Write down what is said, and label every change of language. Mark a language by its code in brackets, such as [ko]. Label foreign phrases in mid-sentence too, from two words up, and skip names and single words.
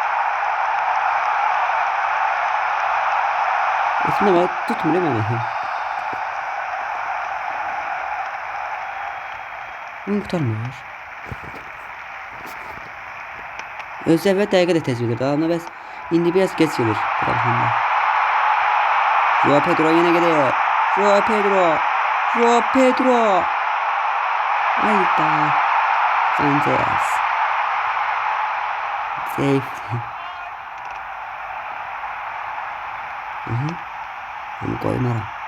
[az] Aslında var, tutmur məni. Bunu qutarmır. Özü əvvəl dəqiqə də tez gelir. Amma bəs indi biraz geç gelir. [tr] Joao Pedro yine gidiyor. Joao Pedro. Hayda. Sanchez. Safety. Onu koymaram.